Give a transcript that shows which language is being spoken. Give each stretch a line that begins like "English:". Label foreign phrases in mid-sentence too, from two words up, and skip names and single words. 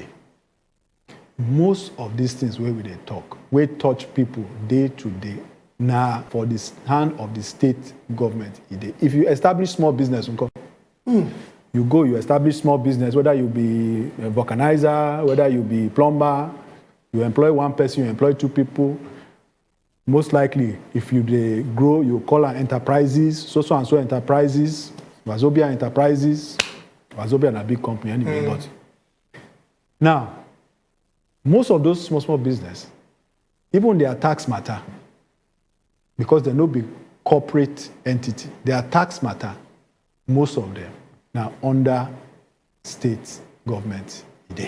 Nigerian Pidgin: Most of these things where we dey talk, we touch people day to day, now for this hand of the state government e dey. If you establish small business, you establish small business, whether you be a vulcanizer, whether you be plumber, you employ one person, you employ 2 people. Most likely, if you dey grow, you call our enterprises, so and so enterprises, Wazobia enterprises. Wazobia is a big company anyway, but now, most of those small business, even their tax matter, because they no be corporate entity, their tax matter, most of them now under state government today.